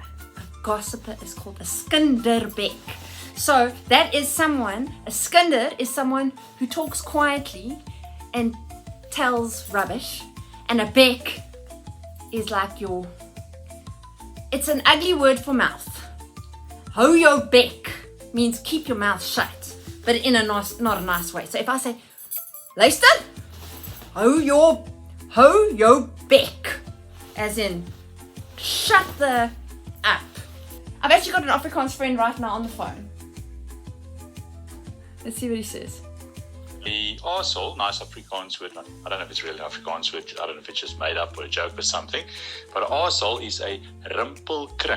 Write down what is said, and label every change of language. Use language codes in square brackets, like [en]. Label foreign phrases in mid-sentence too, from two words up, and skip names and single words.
[en] A gossiper is called a skinderbeck. So that is someone, a skinder is someone who talks quietly and tells rubbish. And a beck is like your, it's an ugly word for mouth. [af] Hou jou bek [en] means keep your mouth shut, but in a nice, not a nice way. So if I say, [af] luister, hou jou bek, [en] as in shut the up. I've actually got an Afrikaans friend right now on the phone. Let's see what he says. The arsehole, nice Afrikaans word. I don't know if it's really Afrikaans word. I don't know if it's just made up or a joke or something. But an arsehole is a rimpelkring.